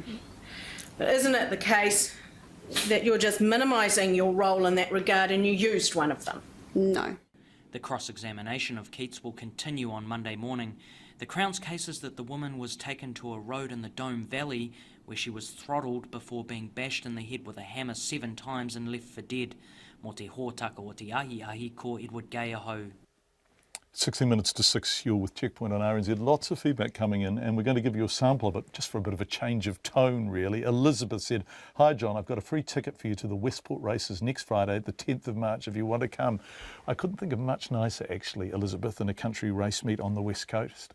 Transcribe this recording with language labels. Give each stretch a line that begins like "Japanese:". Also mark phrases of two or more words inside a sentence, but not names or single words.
English: But isn't it the case that you're just minimising your role in that regard and you used one of them? No. The cross-examination of Keats will continue on Monday morning. The Crown's case is that the woman was taken to a road in the Dome Valley where she was throttled before being bashed in the head with a hammer 7 times and left for dead.
Māori: Mo te hōtaka o te ahi ahi ko Edward Gay ahau.
English: 16 minutes to 6, you're with Checkpoint on RNZ. Lots of feedback coming in, and we're going to give you a sample of it just for a bit of a change of tone, really. Elizabeth said, "Hi, John, I've got a free ticket for you to the Westport races next Friday, the 10th of March, if you want to come." I couldn't think of much nicer, actually, Elizabeth, than a country race meet on the West Coast.